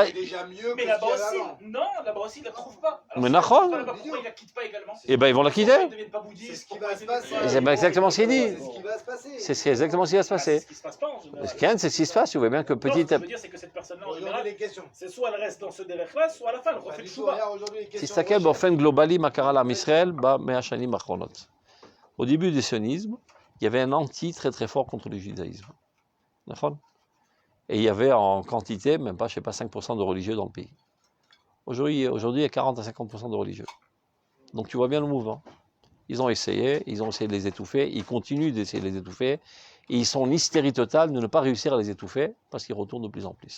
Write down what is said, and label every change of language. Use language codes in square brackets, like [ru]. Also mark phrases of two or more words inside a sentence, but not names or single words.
[fr] Mais là-bas aussi, non, là-bas aussi, ils ne la trouvent pas. Mais Nachon. Pourquoi ils la quittent pas également? Eh bien, ils vont la quitter. Ils ne deviennent pas bouddhistes. C'est exactement ce qu'il dit. C'est ce qui va se passer. C'est exactement ce qui va se passer. C'est ce qui se passe pas en général. C'est ce qui se passe. Tu vois bien que Non, petit ce que à je veux dire, c'est que cette personne-là, en Aujourd'hui, général, les questions. c'est soit elle reste dans ce délai-là, soit à la fin, elle refait le chouba. [he] תסתכל באופן גלובלי מה קרה לעם ישראל ב100 השנים האחרונות. [fr] Au début du sionisme, il y avait un anti très très fort contre le judaïsme. D'accord ? Et il y avait en quantité, même pas, 5% de religieux dans le pays. Aujourd'hui, il y a 40 à 50% de religieux. Donc tu vois bien le mouvement. Ils ont essayé de les étouffer, ils continuent d'essayer de les étouffer, et ils sont en hystérie totale de ne pas réussir à les étouffer, parce qu'ils retournent de plus en plus.